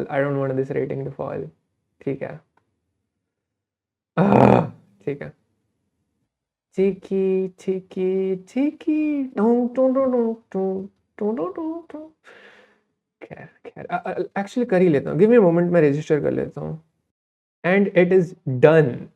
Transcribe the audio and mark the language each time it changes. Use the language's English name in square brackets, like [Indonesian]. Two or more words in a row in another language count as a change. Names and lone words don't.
[English] I don't want this rating to fall. [Hindi] ठीक है. ठीक है. Tiki, tiki, tiki, dong, dong, dong, dong, dong, dong, dong, dong, dong. खैर खैर एक्चुअली कर ही लेता हूँ. [English] give me moment, [Hindi] मैं रजिस्टर कर लेता हूँ. [English] and it is done.